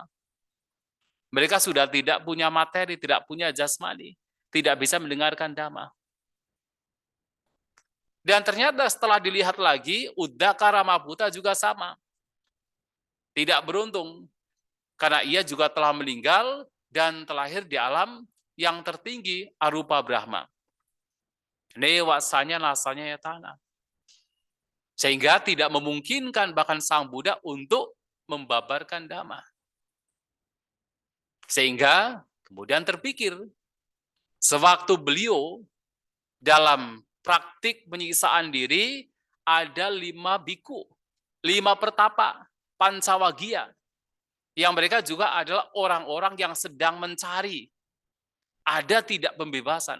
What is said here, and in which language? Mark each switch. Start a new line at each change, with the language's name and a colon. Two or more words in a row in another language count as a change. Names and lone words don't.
Indonesian: Mereka sudah tidak punya materi, tidak punya jasmani, tidak bisa mendengarkan dhamma. Dan ternyata setelah dilihat lagi, Uddaka Ramaputa juga sama. Tidak beruntung, karena ia juga telah meninggal dan terlahir di alam yang tertinggi, arupa Brahma.
Pali: Newasanya nasanya yatana.
Indonesian: Sehingga tidak memungkinkan bahkan Sang Buddha untuk membabarkan dhamma. Sehingga kemudian terpikir, sewaktu beliau dalam praktik penyiksaan diri ada 5 biku, 5 pertapa, Pancawagia, yang mereka juga adalah orang-orang yang sedang mencari ada tidak pembebasan.